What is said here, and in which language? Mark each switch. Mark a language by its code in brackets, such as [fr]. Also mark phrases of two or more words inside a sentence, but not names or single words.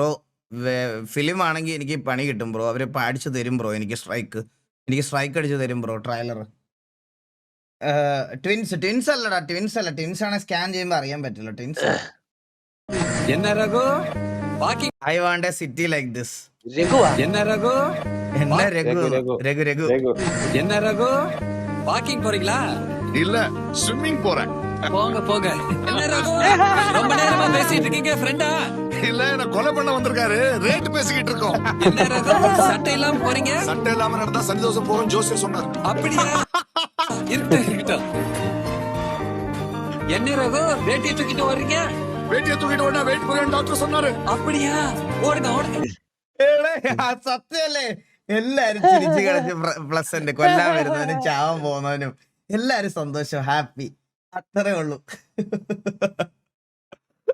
[ml] ഫിലിം ആണെങ്കിൽ എനിക്ക് പണി കിട്ടും ബ്രോ. അവര് അടിച്ചു തരും ബ്രോ. എനിക്ക് സ്ട്രൈക്ക് അടിച്ചു തരും ബ്രോ ട്രെയിലർ. ട്വിൻസ് അല്ലടാ. ട്വിൻസ് ആണ് സ്കാൻ ചെയ്യുമ്പോ അറിയാൻ പറ്റില്ല. ട്വിൻസ്. [en] I want a city like this. [ml] രഘു [ta] வாக்கிங் போறீங்களா? இல்ல ஸ்விம்மிங் போறேன். போங்க. என்ன ரகு ரொம்ப நேரமா பேசிட்டு இருக்கீங்க? ஃப்ரெண்டா? இல்ல நான் கொலை பண்ண வந்திருக்காரு. ரேட் பேசிக்கிட்டு இருக்கோம். என்ன ரகு சட்டை இல்லாம போறீங்க? சட்டை இல்லாம நடந்தா சந்தோஷம் போறோம் ஜோசியர் சொன்னார். அப்படியா? இருக்கட்டும். என்ன ரகு வேட்டியை தூக்கிட்டு வர்றீங்க? வேட்டியை தூக்கிட்டு ஓடா வெயிட் பண்ணு டாக்டர் சொன்னாரு. அப்படியா? ஓடுங்க. [ml] സത്യല്ലേ? എല്ലാരും ചിരിച്ചു കളിച്ച് പ്ലസന്റ് കൊല്ലാൻ വരുന്നവനും ചാവാൻ പോകുന്നവനും എല്ലാരും സന്തോഷം, ഹാപ്പി, അത്രേ ഉള്ളൂ.